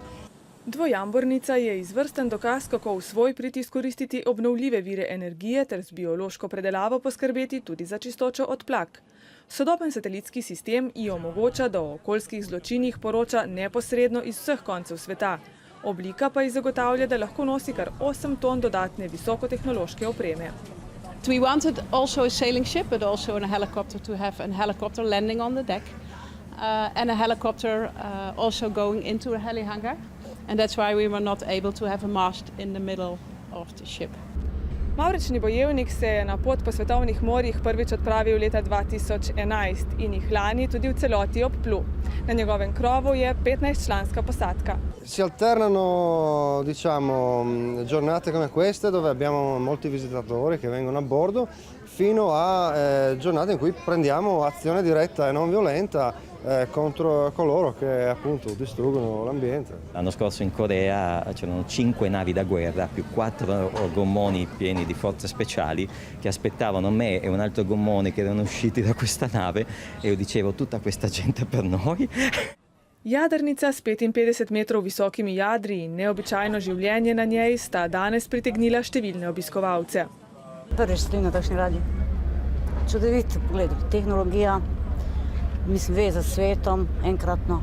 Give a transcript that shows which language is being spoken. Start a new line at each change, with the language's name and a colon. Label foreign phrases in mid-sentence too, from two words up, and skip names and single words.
Slovenian: Dvojambornica je izvrsten dokaz, kako v svoj prid izkoristiti obnovljive vire energije ter z biološko predelavo poskrbeti tudi za čistočo odplak. Sodoben satelitski sistem ji omogoča, da o okoljskih zločinih poroča neposredno iz vseh koncev sveta. Oblika pa ji zagotavlja, da lahko nosi kar 8 ton dodatne visokotehnološke opreme.
English: We wanted also a sailing ship, but also a helicopter to have a helicopter landing on the deck and a helicopter also going into a heli hangar. And that's why we were not able to have a mast in the middle of the ship.
Slovenian: Mavrični bojevnik se je na pot po svetovnih morjih prvič odpravil leta 2011 in jih lani tudi v celoti obplul. Na njegovem krovu je 15-članska posadka.
Italian: Si alternano, giornate come queste dove abbiamo molti visitatori che vengono a bordo fino a giornate in cui prendiamo azione diretta e non violenta contro coloro che appunto distruggono l'ambiente. L'anno scorso in Corea c'erano 5 navi da guerra più 4 gommoni pieni di forze speciali che aspettavano me e un altro gommone che erano usciti da questa nave e io dicevo tutta questa gente per noi.
Slovenian: Jadrnica s 55 metrov visokimi jadri in neobičajno življenje na njej sta danes pritegnila številne obiskovalce. Prvič stojim na takšni ladji. Čudovit pogled, tehnologija, mislim, veza s svetom, enkratno.